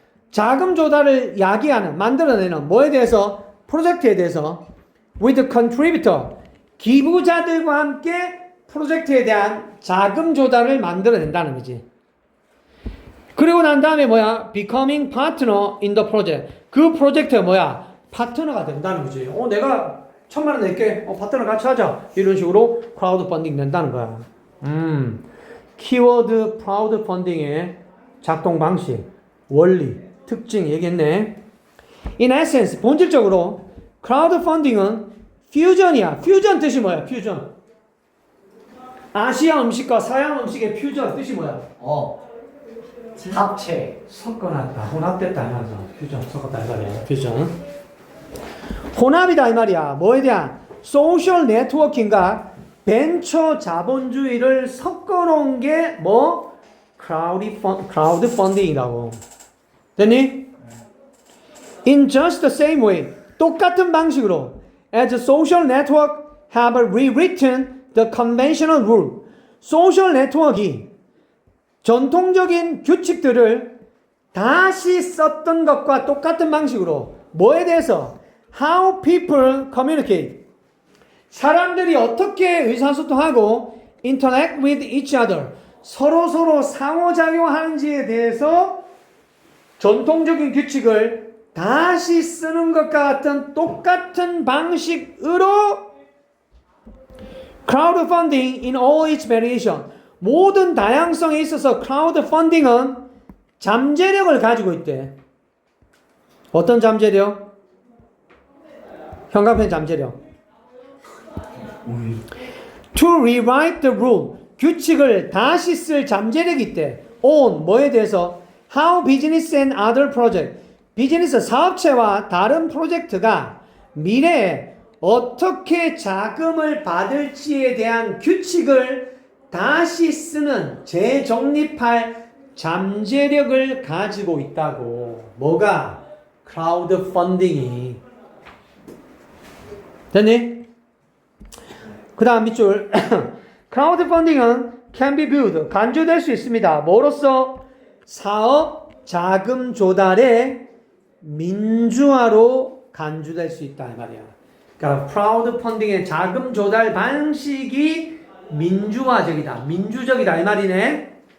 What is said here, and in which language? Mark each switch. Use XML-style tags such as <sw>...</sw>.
<ko>자금 조달을 야기하는, 만들어내는 뭐에 대해서? 프로젝트에 대해서</ko> <en>with the contributor.</en> <ko>기부자들과 함께 프로젝트에 대한 자금 조달을 만들어낸다는 거지. 그리고 난 다음에 뭐야?</ko> <en>becoming partner in the project.</en> <ko>그 프로젝트가 뭐야? 파트너가 된다는 거지. 내가 1,000만 원 낼게. 파트너 같이 하자. 이런 식으로 크라우드 펀딩 된다는 거야. 키워드 크라우드 펀딩의 작동 방식, 원리, 특징 얘기했네.</ko> <en>In essence,</en> <ko>본질적으로 크라우드 펀딩은 퓨전이야. 퓨전 뜻이 뭐야? 퓨전. 아시아 음식과 서양 음식의 퓨전 뜻이 뭐야? 합체. 섞어놨다. 혼합됐다. 이말이야. 퓨전. 섞었다. 이 말이야. 퓨전. 혼합이다. 이 말이야. 뭐에 대한? 소셜 네트워킹과 벤처 자본주의를 섞어놓은 게 뭐? 크라우드 펀딩이라고. 됐니?</ko> <en>In just the same way.</en> <ko>똑같은 방식으로</ko> <en>as the social network have rewritten the conventional rule.</en> <ko>소셜 네트워크가 전통적인 규칙들을 다시 썼던 것과 똑같은 방식으로 뭐에 대해서?</ko> <en>How people communicate.</en> <ko>사람들이 어떻게 의사소통하고</ko> <en>interact with each other.</en> <ko>서로 상호작용하는지에 대해서 전통적인 규칙을 다시 쓰는 것과 같은 똑같은 방식으로</ko> <en>crowd funding in all its variation.</en> <ko>모든 다양성에 있어서 크라우드 펀딩은 잠재력을 가지고 있대. 어떤 잠재력? 현관펜 잠재력.</ko> <en>To rewrite the rule.</en> <ko>규칙을 다시 쓸 잠재력이 있대. On 뭐에 대해서?</ko> <en>How business and other project.</en> <ko>비즈니스 사업체와 다른 프로젝트가 미래에 어떻게 자금을 받을지에 대한 규칙을 다시 쓰는 재정립할 잠재력을 가지고 있다고. 뭐가? 크라우드 펀딩이. 됐니? 그 다음 밑줄. 크라우드 펀딩은</ko> <en>can be viewed.</en> <ko>간주될 수 있습니다. 뭐로써? 사업 자금 조달의 민주화로 간주될 수 있다 이 말이야. 그러니까 크라우드 펀딩의 자금 조달 방식이 민주화적이다, 민주적이다 이 말이네.</ko>